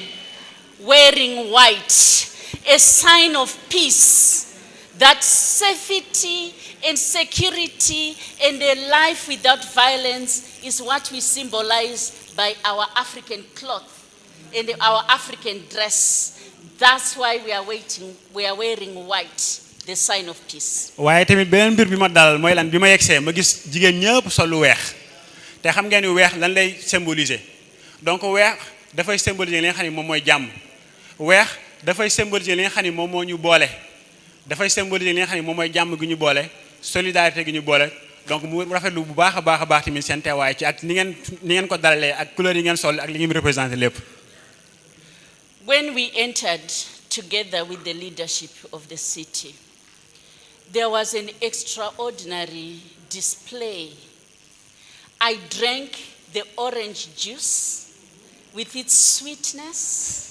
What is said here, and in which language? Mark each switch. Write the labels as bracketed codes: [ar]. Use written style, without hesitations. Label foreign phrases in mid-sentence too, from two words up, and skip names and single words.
[en] wearing white, a sign of peace, that safety and security and a life without violence is what we symbolize by our African cloth and our African dress. That's why we are wearing white. The sign of peace. [wo] waaye tamit beneen mbir bi ma dalal mooy lan bi ma yegsee ma gis jigéen ñëpp sol lu weex te xam ngeen ni weex lan lay symboliser donc weex dafay symboliser li nga xam ne moom mooy jàmm weex dafay symboliser li nga xam ne moom moo ñu boole dafay symboliser li nga xam ne moom mooy jàmm gi ñu boole solidarité gi ñu boole donc mu rafetlu bu baax a baax tamit seen teewaay ci ak ni ngeen ko dalalee ak couleur yi ngeen sol ak li ngeen représenté lépp. [en] When we entered together with the leadership of the city, there was an extraordinary display. I drank the orange juice with its sweetness.